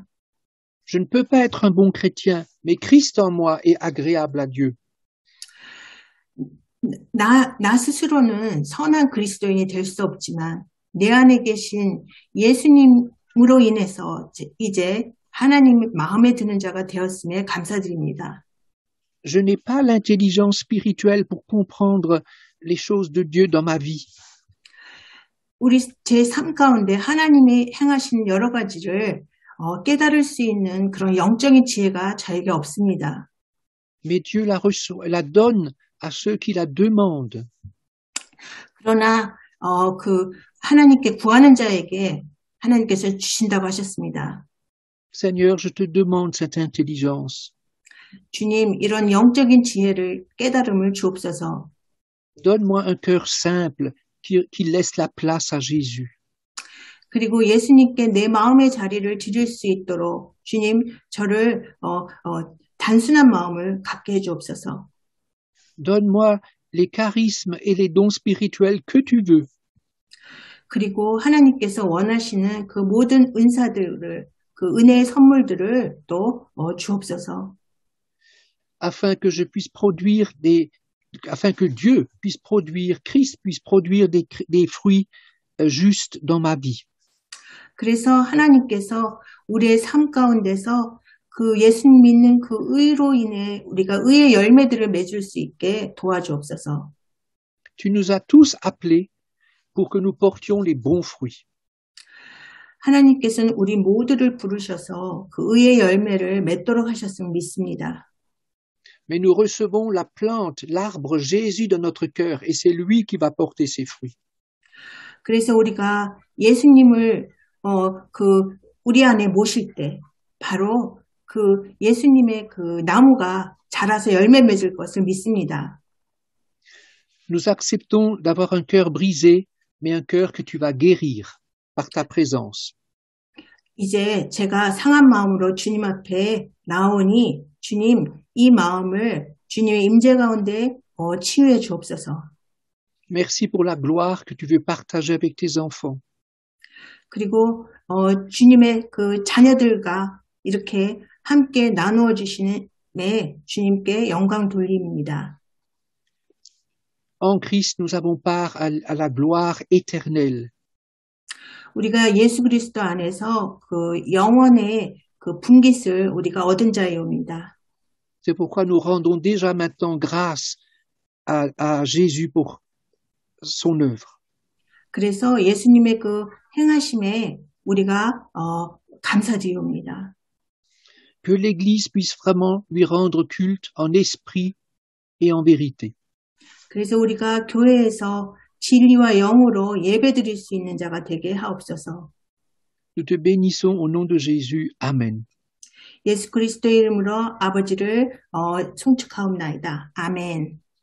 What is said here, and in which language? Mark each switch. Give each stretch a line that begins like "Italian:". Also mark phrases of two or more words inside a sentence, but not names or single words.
French: Je ne peux pas être un bon chrétien, mais Christ en moi est agréable à Dieu.
Korean: 나 스스로는 선한 그리스도인이 될 수 없지만 내 안에 계신 예수님으로 인해서 이제 하나님 마음에 드는 자가 되었음에 감사드립니다.
French: Je n'ai pas l'intelligence spirituelle pour comprendre les choses de Dieu dans ma vie.
Korean: 우리 제 삶 가운데 하나님이 행하신 여러 가지를 깨달을 수 있는 그런 영적인 지혜가 저에게 없습니다.
French: Mais Dieu la donne à ceux qui la demandent.
Korean: 그러나 그 하나님께 구하는 자에게 하나님께서 주신다고 하셨습니다.
French: Seigneur, je te demande cette intelligence.
Korean: 주님, 이런 영적인 지혜를 깨달음을 주옵소서.
French: Donne-moi un cœur simple qui laisse la place à Jésus.
Korean: 그리고 예수님께 내 마음의 자리를 드릴 수 있도록 주님, 저를 단순한 마음을 갖게 해주옵소서.
French: Donne-moi les charismes et les dons spirituels que tu veux.
Korean: 그리고 하나님께서 원하시는 그 모든 은사들을, 그 은혜의 선물들을 또 주옵소서.
French: Afin que Dieu puisse produire, Christ puisse produire des fruits justes dans ma vie.
Korean: 그래서 하나님께서 우리의 삶 가운데서 그 예수님 믿는 그 의로 인해 우리가 의의 열매들을 맺을 수 있게 도와주옵소서.
French: Tu nous as tous appelés pour que nous portions les bons fruits.
Korean: 하나님께서는 우리 모두를 부르셔서 그 의의 열매를 맺도록 하셨음을 믿습니다.
French: Mais nous recevons la plante, l'arbre Jésus dans notre cœur et c'est lui qui va porter ses fruits.
Korean: 그래서 우리가 예수님을 우리 안에 모실 때 바로 그 예수님의 그 나무가 자라서 열매 맺을 것을 믿습니다.
French: Nous acceptons d'avoir un cœur brisé, mais un cœur que tu vas guérir par ta présence.
Korean: 이제 제가 상한 마음으로 주님 앞에 나오니 주님 이 마음을 주님의 임재 가운데 치유해 주옵소서.
French: Merci pour la gloire que tu veux partager avec tes enfants.
Korean: 그리고 주님의 그 자녀들과 이렇게 함께 나누어 주시는 주님께 영광 돌립니다.
French: En Christ, nous avons part à la gloire éternelle.
Korean: 우리가 예수 그리스도 안에서 그 영원의 그 분깃을 우리가 얻은 자이옵니다.
French: C'est pourquoi nous rendons déjà maintenant grâce à Jésus pour son œuvre.
Korean: 그래서 예수님의 그 행하심에 우리가 감사드립니다.
French: Que l'Église puisse vraiment lui rendre culte en esprit et en vérité.
Korean: 그래서 우리가 교회에서 진리와 영으로 예배드릴 수 있는 자가 되게 하옵소서.
French: Nous te bénissons au nom de Jésus. Amen.
Korean: 예수 그리스도의 이름으로 아버지를 송축하옵나이다. 아멘.